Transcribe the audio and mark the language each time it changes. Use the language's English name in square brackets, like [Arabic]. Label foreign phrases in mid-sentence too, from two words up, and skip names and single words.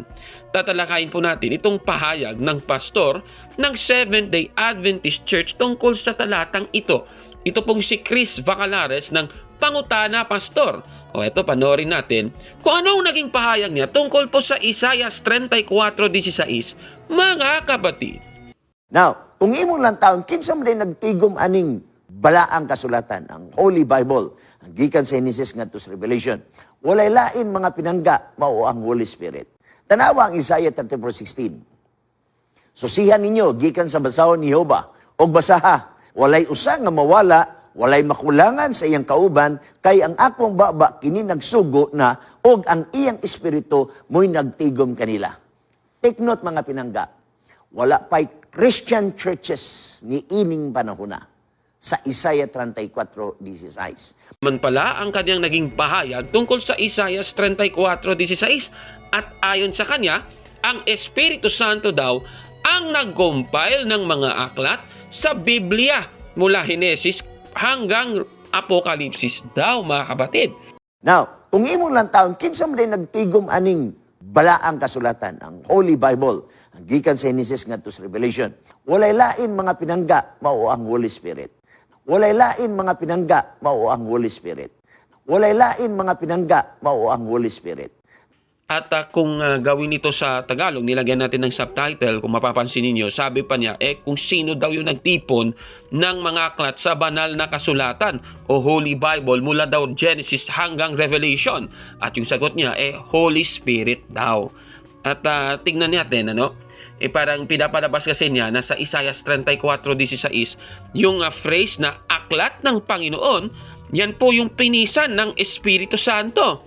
[Filipino] Tatalakayin po natin itong pahayag ng pastor ng Seventh-day Adventist Church tungkol sa talatang ito. Ito pong si Chris Vacalares ng Pangutana Pastor. O eto, panoorin natin kung anong naging pahayag niya tungkol po sa Isaias 34:16, mga kapatid. [English] Now, [Cebuano] kung imong lang taon, kinsa man din nagtigom aning balaang kasulatan, ang [English] Holy Bible, [Cebuano] ang gikan sa Genesis ngadto sa Revelation, walay lain mga pinangga, mao ang [English] Holy Spirit. [Cebuano] Tanawa ang Isaiah 34:16. Susihan ninyo, gikan sa basahon ni Jehova, og basaha, walay usa nga mawala, walay makulangan sa iyang kauban, kay ang akong baba kini nagsugo na, og ang iyang espiritu mo'y nagtigom kanila. [English] Take note [Cebuano] mga pinangga, wala pa'y [English] Christian churches [Cebuano] ni ining panahon na sa Isaiah 34:16. [Filipino] Man pala ang kanyang naging pahayag tungkol sa Isaias 34:16 at ayon sa kanya, ang Espiritu Santo daw ang nag-compile ng mga aklat sa Biblia mula Henesis hanggang Apokalipsis daw, mga kapatid. [English] Now, [Cebuano] kung imong lang taon, kinsa man din nagtigom aning balaang kasulatan, ang [English] Holy Bible, [Cebuano] ang gikan sa Genesis ngadto sa Revelation, walay lain mga pinangga, mao ang [English] Holy Spirit. [Cebuano] Walay lain mga pinangga, mao ang [English] Holy Spirit. [Cebuano] Walay lain mga pinangga, mao ang [English] Holy Spirit. [Filipino] At kung gawin ito sa Tagalog, nilagyan natin ng subtitle, kung mapapansin ninyo, sabi pa niya, kung sino daw yung nagtipon ng mga aklat sa banal na kasulatan o [English] Holy Bible [Filipino] mula daw Genesis hanggang Revelation. At yung sagot niya, [English] Holy Spirit [Filipino] daw. At tingnan natin, parang pinapalabas kasi niya na sa Isaiah 34:16, yung phrase na aklat ng Panginoon, yan po yung pinisan ng Espiritu Santo.